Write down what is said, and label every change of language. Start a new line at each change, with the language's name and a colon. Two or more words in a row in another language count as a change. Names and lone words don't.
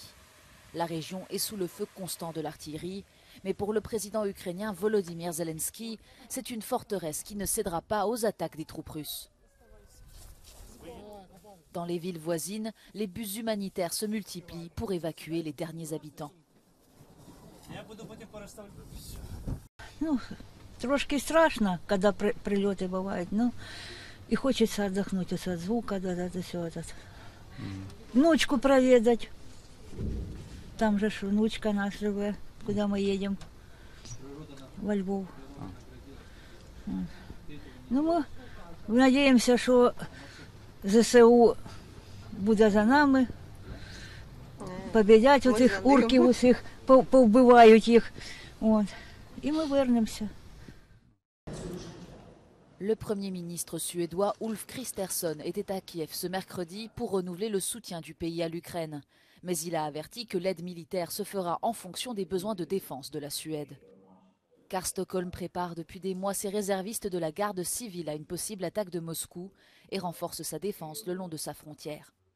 French: La région est sous le feu constant de l'artillerie, mais pour le président ukrainien Volodymyr Zelensky, c'est une forteresse qui ne cédera pas aux attaques des troupes russes. Dans les villes voisines, les bus humanitaires se multiplient pour évacuer les derniers habitants.
Russian: Трошки страшно, когда прилеты бывают, но и хочется отдохнуть от звука, это все этот. Внучку проведать. Там же внучка наша живет, куда мы едем, во Львов. Ну, мы надеемся, что
Ukrainian: ЗСУ буде за нами, победять оцих урків усіх, повбивають їх, от, і ми вернемося.
French: Le Premier ministre suédois Ulf Kristersson était à Kiev ce mercredi pour renouveler le soutien du pays à l'Ukraine. Mais il a averti que l'aide militaire se fera en fonction des besoins de défense de la Suède. Car Stockholm prépare depuis des mois ses réservistes de la garde civile à une possible attaque de Moscou et renforce sa défense le long de sa frontière.